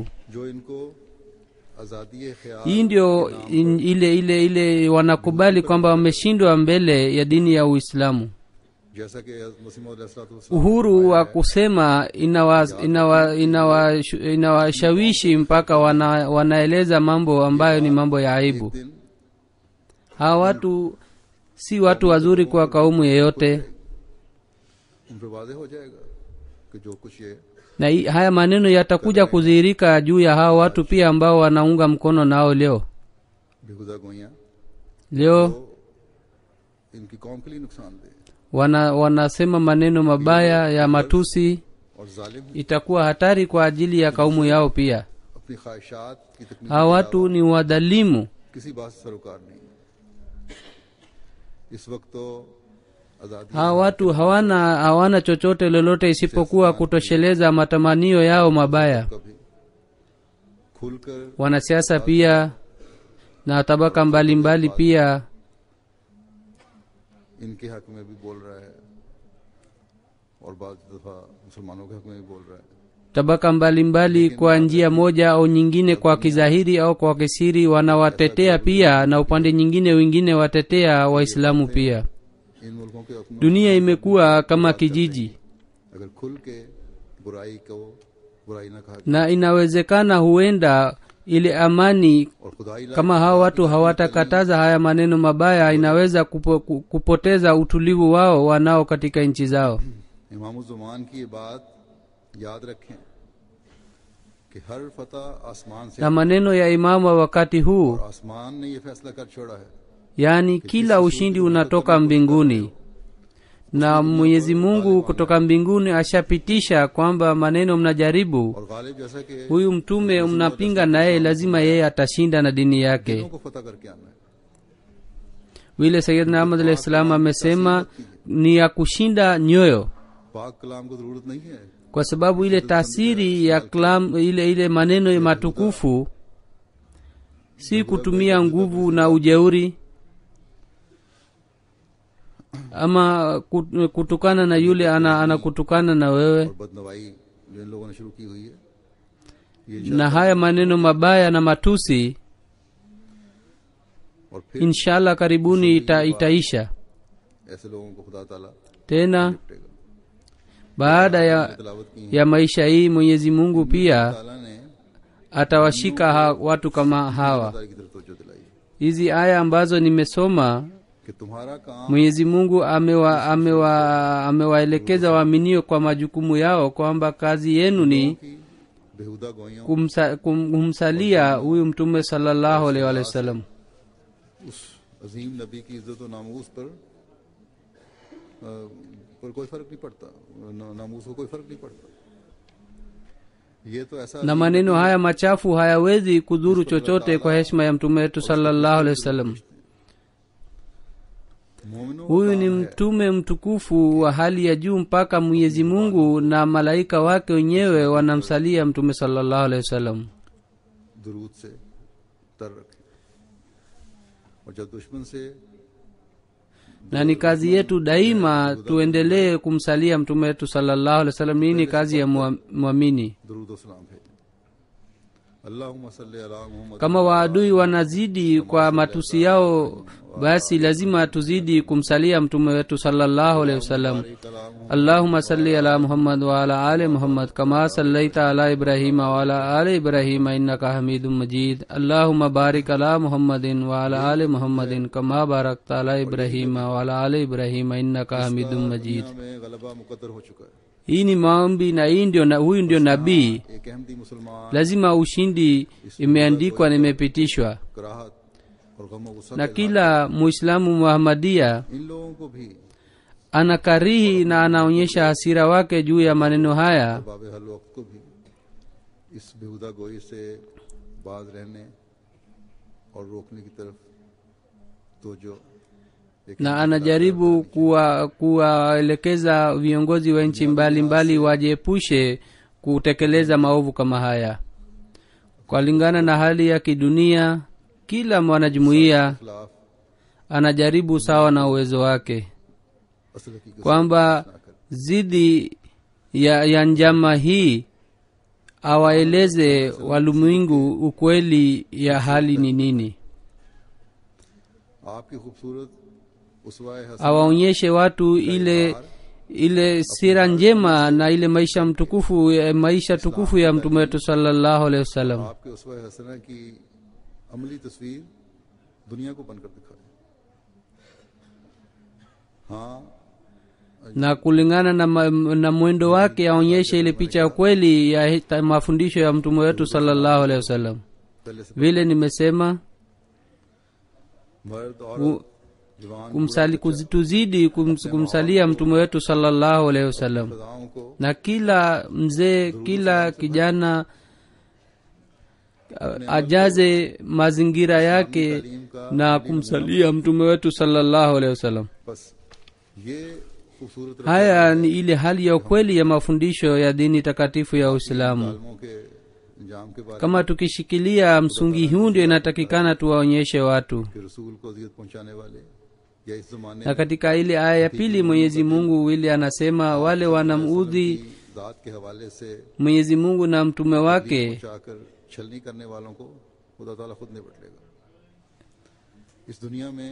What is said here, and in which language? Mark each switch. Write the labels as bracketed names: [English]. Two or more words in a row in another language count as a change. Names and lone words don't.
[Urdu] جو ان کو آزادی خیال [Swahili] Hii ndio ile wanakubali kwamba wameshindwa mbele ya dini ya Uislamu. [Urdu] جیسا کہ مسیح موعود [Swahili] Uhuru wa kusema inawashawishi mpaka wanaeleza mambo ambayo ni mambo ya aibu. [Urdu] दिन [Swahili] Hawa watu si watu wazuri kwa kaumu yeyote, [Urdu] ان پر واضح ہو جائے گا کہ جو کچھ یہ [Swahili] na haya maneno yatakuja kudhihirika juu ya hawa watu pia ambao wanaunga mkono nao leo. [Urdu] بیہودہ گوئیاں [Swahili] Leo [Urdu] تو ان کی قوم کے لیے نقصان دہ [Swahili] wanasema maneno mabaya ya matusi, [Urdu] اور ظالم [Swahili] itakuwa hatari kwa ajili ya kaumu yao pia. [Urdu] اپنی خواہشات کی تکمیل [Swahili] Hawa watu ni wadhalimu. [Urdu] کسی بات سے سروکار نہیں۔ اس وقت تو آزادی [Swahili] Hawa watu hawana chochote lolote isipokuwa kutosheleza matamanio yao mabaya. [Urdu] کبھی کھل کر [Swahili] Wanasiasa pia na tabaka mbalimbali pia [Urdu] ان کے حق میں بھی بول رہا ہے اور بعد دفعہ مسلمانوں کے حق میں بھی بول رہا ہے. [Swahili] tabaka mbalimbali kwa njia moja au nyingine, kwa kidhahiri au kwa kisiri, wanawatetea pia, na upande nyingine wengine watetea Waislamu pia. [Urdu] ان ملکوں کے حق میں [Swahili] Dunia imekuwa kama kijiji, [Urdu] اگر کھل کے برائی کو برائی نہ کہا [Swahili] na inawezekana huenda ile amani, [Urdu] اور خدائی لا [Swahili] kama hawa watu hawatakataza haya maneno mabaya, inaweza kupoteza utulivu wao wanao katika nchi zao. [Urdu] امام الزمان کی یہ بات یاد رکھیں کہ ہر فتح آسمان سے [Swahili] Na maneno ya imamu wa wakati huu, [Urdu] اور آسمان نے یہ فیصلہ کر چھوڑا ہے [Swahili] yani kila ushindi unatoka mbinguni, na Mwenyezi Mungu kutoka mbinguni ashapitisha kwamba maneno mnajaribu, [Urdu] اور غالب جیسا کہ [Swahili] huyu mtume mnapinga naye, lazima yeye atashinda na dini yake. [Urdu] دلوں کو فتح کر کے آنا ہے. [Swahili] Vile Sayyidina Ahmad [Arabic] عليه السلام [Swahili] amesema ni ya kushinda nyoyo, [Urdu] پاک کلام کو ضرورت نہیں ہے, [Swahili] kwa sababu ile tasiri ya kalam, ile maneno ya matukufu si kutumia nguvu na ujeuri ama kutukana na yule anakutukana na wewe. [Urdu] اور بدنوائی جو ان لوگوں نے شروع کی ہوئی ہے یہ [Swahili] Na haya maneno mabaya na matusi [Urdu] اور پھر [Swahili] inshallah karibuni itaisha. [Urdu] ایسے لوگوں کو خدا تعالیٰ [Swahili] Tena [Urdu] نپٹے گا. [Swahili] baada [Urdu] تلاوت کی [Swahili] ya maisha hii Mwenyezi Mungu pia [Urdu] تعالیٰ نے [Swahili] atawashika watu kama hawa. [Urdu] خدا کی طرف توجہ دلائی [Swahili] Hizi aya ambazo nimesoma, [Urdu] کہ تمہارا کام [Swahili] Mwenyezi Mungu amewaelekeza waaminio kwa majukumu yao, kwamba kazi yenu ni [Urdu] کی بیہودہ گوئیوں [Swahili] kumsalia huyu mtume [Arabic] صلى الله عليه وسلم. [Urdu] اس عظیم نبی کی عزت اور ناموس پر کوئی فرق نہیں پڑتا، ناموس کو کوئی فرق نہیں پڑتا. یہ تو ایسا [Swahili] Na maneno haya machafu hayawezi kudhuru chochote kwa heshima ya mtume wetu [Arabic] صلى الله عليه وسلم. [Urdu] मोमिनों [Swahili] Huyu ni mtume mtukufu wa hali ya juu, mpaka Mwenyezi Mungu na malaika wake wenyewe wanamsalia mtume [Arabic] صلى الله عليه وسلم. [Urdu] درود سے تر رکھے اور جب دشمن سے [Swahili] Na ni kazi yetu daima tuendelee kumsalia mtume wetu [Arabic] صلى الله عليه وسلم. [Swahili] Hii ni kazi ya muamini. [Urdu] درود اور سلام بھیجیں. [Arabic] اللهم صل على محمد. [Swahili] Kama waadui wanazidi kwa matusi yao, basi lazima tuzidi kumsalia mtume wetu [Arabic] صلى الله عليه وسلم. اللهم صل على محمد وعلى آل محمد كما صليت على إبراهيم وعلى آل إبراهيم إنك حميد مجيد. اللهم بارك على محمد وعلى آل محمد كما باركت على إبراهيم وعلى آل إبراهيم إنك حميد مجيد. [Urdu] میں غلبہ مقدر ہو چکا ہے. [Swahili] hii ni maombi na huyu ndio nabii. [Urdu] ایک احمدی مسلمان [Swahili] Lazima ushindi imeandikwa na imepitishwa, [Urdu] کراہت اور غم غصہ [Swahili] na kila muislamu muhamadia [Urdu] ان لوگوں کو بھی [Swahili] anakarihi na anaonyesha hasira wake juu ya maneno haya, [Urdu] باب حل وقت کو بھی اس بیہودہ گوئی سے باز رہنے اور روکنے کی طرف تو جو [Swahili] na anajaribu kuwaelekeza viongozi wa nchi mbalimbali wajiepushe kutekeleza maovu kama haya. Kwa lingana na hali ya kidunia, kila mwanajumuiya [Urdu] खिलाफ [Swahili] anajaribu sawa na uwezo wake [Urdu] اصل حقیقت [Swahili] kwamba zidi ya njama hii awaeleze walimwengu ukweli ya hali ni nini, [Urdu] آپ کی خوبصورت اسوۂ حسن [Swahili] awaonyeshe watu ile sira njema na ile maisha tukufu ya mtume wetu [Arabic] صلى الله عليه وسلم. [Urdu] آپ کے اسوۂ حسنہ کی عملی تصویر دنیا کو بن کر دکھائے. हाँ [Swahili] Na kulingana na mwendo wake aonyeshe ile picha ya kweli ya mafundisho ya mtume wetu [Arabic] صلى الله عليه وسلم. [Urdu] پہلے سے [Swahili] Vile nimesema [Urdu] مرد اور جوان [Swahili] tuzidi kumsalia mtume wetu [Arabic] صلى الله عليه وسلم, [Urdu] صداؤں کو [Swahili] na kila mzee kila kijana ajaze mazingira yake na kumsalia mtume wetu [Arabic] صلى الله عليه وسلم. [Urdu] بس یہ خوبصورت [Swahili] Haya ni ile hali ya ukweli ya mafundisho ya dini takatifu ya Uislamu. [Urdu] رسموں کے انجام کے بارے [Swahili] Kama tukishikilia msungi huu, ndio inatakikana tuwaonyeshe watu. [Urdu] کے رسول کو اذیت پہنچانے والے یا اس زمانے [Swahili] Na katika ile aya ya pili Mwenyezi Mungu ile anasema wale wanamuudhi [Urdu] کی ذات کے حوالے سے [Swahili] Mwenyezi Mungu na mtume wake [Urdu] پہنچا کر چھلنی کرنے والوں کو خدا تعالیٰ خود نپٹ لے گا. اس دنیا میں